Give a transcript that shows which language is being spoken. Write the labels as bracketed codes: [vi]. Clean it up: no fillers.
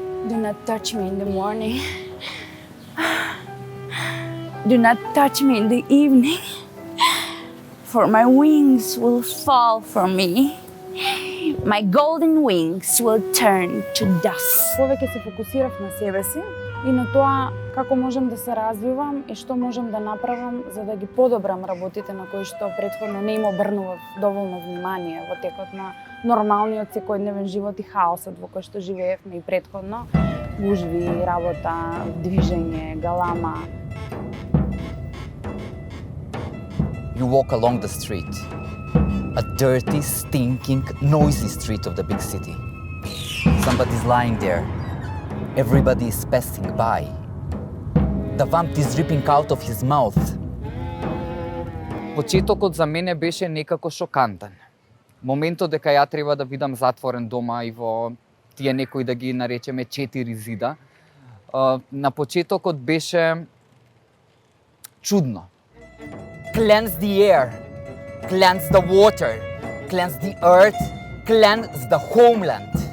[en] Do not touch me in the morning. Do not touch me in the evening. For my wings will fall from me. My golden wings will turn to dust. [mk] Повеќе се фокусирав на себе си и на тоа како можам да се развивам и што можам да направам за да ги подобрам работите на кои што претходно не им обрнував доволно внимание во текот на нормалниот секојдневен живот и хаосот во кој што живеевме и претходно. Гужви, работа, движење, галама. [en] You walk along the street, a dirty, stinking, noisy street of the big city. Somebody's lying there. Everybody is passing by. The vomit is dripping out of his mouth. [mk] Почетокот за мене беше некако шокантен. Моментот дека ја треба да бидам затворен дома и во тие некои да ги наречеме 4 зида, на почетокот беше чудно. [en] Cleanse the air, cleanse the water, cleanse the earth, cleanse the homeland.